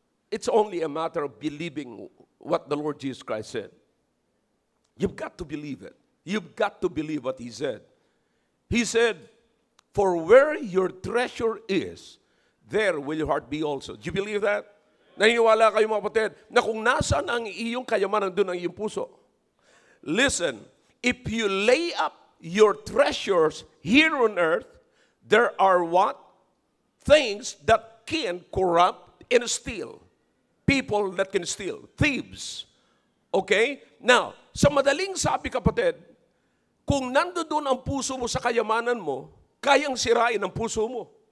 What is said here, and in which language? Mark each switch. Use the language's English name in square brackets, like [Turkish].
[English] it's only a matter of believing what the Lord Jesus Christ said. You've got to believe it. You've got to believe what He said. He said, for where your treasure is, there will your heart be also. Do you believe that? [Filipino] Naniniwala kayo mga kapatid, na kung nasaan ang iyong kayamanan, doon ang iyong puso. [English] Listen, if you lay up your treasures here on earth, there are what? Things that can corrupt and steal. People that can steal. Thieves. Okay? [Filipino] Now, sa madaling sabi kapatid, kung nandoon ang puso mo sa kayamanan mo, kayang sirain ang puso mo.